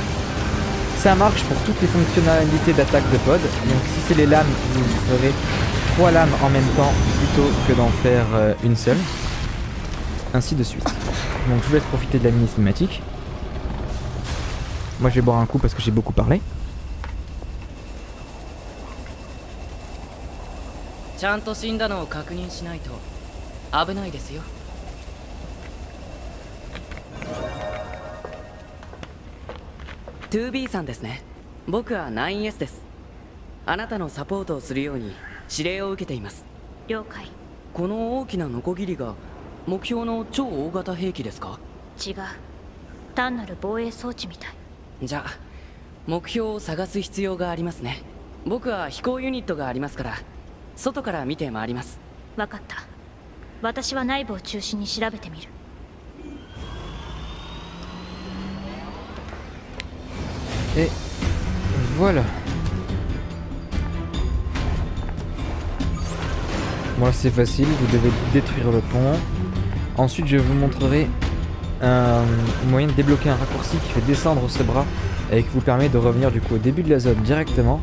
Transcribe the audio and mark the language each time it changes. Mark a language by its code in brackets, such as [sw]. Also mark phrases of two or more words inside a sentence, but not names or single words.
[fr] Ça marche pour toutes les fonctionnalités d'attaque de pod. Donc si c'est les lames, vous ferez 3 lames en même temps plutôt que d'en faire une seule. Ainsi de suite. Donc je vous laisse profiter de la mini cinématique. Moi je vais boire un coup parce que j'ai beaucoup parlé. [ja] ちゃんと死んだのを確認しないと危ないですよ。2B さんですね。僕は 9S です。あなたのサポートをするように指令を受けています。了解。この大きなノコギリが目標の超大型兵器ですか？違う。単なる防衛装置みたい。じゃあ目標を探す必要がありますね。 僕は飛行ユニットがありますから外から見て回ります。分かった。私は内部を中心に調べてみる。 [fr] Et voilà. Bon là c'est facile, vous devez détruire le pont. Ensuite je vous montrerai un moyen de débloquer un raccourci qui fait descendre ce bras et qui vous permet de revenir du coup au début de la zone directement.